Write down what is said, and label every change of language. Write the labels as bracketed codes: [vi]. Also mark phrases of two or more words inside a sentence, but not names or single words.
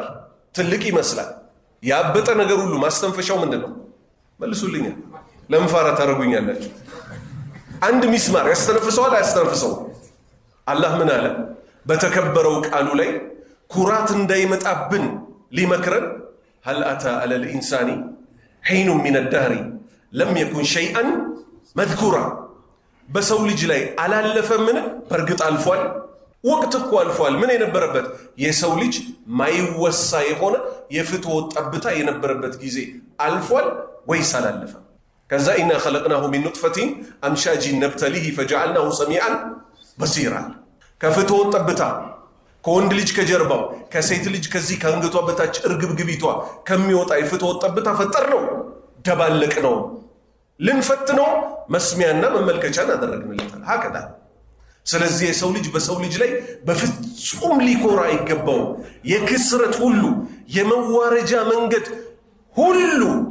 [am] ትልቅ ይመስላል። ያበጠ ነገር ሁሉ ማስተንፈሻው ምንድነው? መልሱልኝ። ለምፋራ ታረጉኛላችሁ። አንድ ሚስማር ያስተነፍሰዋል አያስተነፍሰው? አላህ ምን አለ በተከበረው ቃሉ ላይ ኩራት እንዳይመጣብን ሊመክረን [ar] هل أتى على الإنسان حين من الدهر لم يكن شيئا مذكورا [am] በሰው ልጅ ላይ አላለፈምን? በርግጥ አልፏል። ወቅት እኮ አልፏል። ምን የነበረበት? የሰው ልጅ ማይወሳ የሆነ የፍትወ ጠብታ የነበረበት ጊዜ አልፏል ወይስ አላለፈም? ከዛ [ar] إنا خلقناه من نطفة أمشاج نبتليه فجعلناه سميعا بصيرا [am] ከፍትወ ጠብታ ከወንድ ልጅ ከጀርባው ከሴት ልጅ ከዚህ ከአንገቷ በታች እርግብግቢቷ ከሚወጣ የፍትወ ጠብታ ፈጠር ነው፣ ደባለቅ ነው፣ ልንፈትነው መስሚያና መመልከቻን አደረግንለታል። ሀከዳ ስለዚህ የሰው ልጅ በሰው ልጅ ላይ በፍጹም ሊኮራ አይገባው። የክስረት ሁሉ የመዋረጃ መንገድ ሁሉ